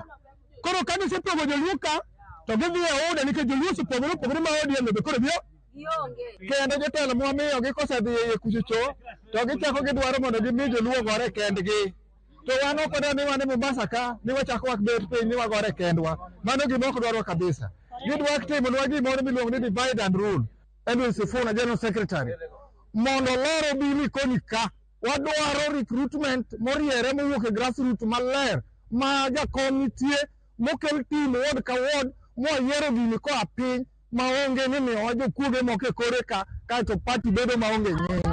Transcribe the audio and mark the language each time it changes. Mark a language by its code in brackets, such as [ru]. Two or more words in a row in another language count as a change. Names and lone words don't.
[luo] Koro ka gisepogo joluo ka to gidhi e oda nikech joluo opogore ma ODM be koro bio kendo jotelo momiyo gi kosedhi e kuchocho to gichako gidwaro mondo gimi joluo gore kendgi. To wan ok wadwa ni wan e Mombasa ka ni wachako wakbet piny ni wagore kendwa. Mano gima ok dwarwa kabisa. Gidwa timonwa gimoro miluongo ni [en] divide and rule. [luo] Edwin Sifuna, [en] General Secretary, [luo] mondo loro bi Likoni ka wadwaro recruitment moriere mowuok e grassroots maler ma jakom nitie mokel team ward ka ward moyiero gini koa piny maonge ni miyo jokuoge moko e kore ka to party bedo maonge nying.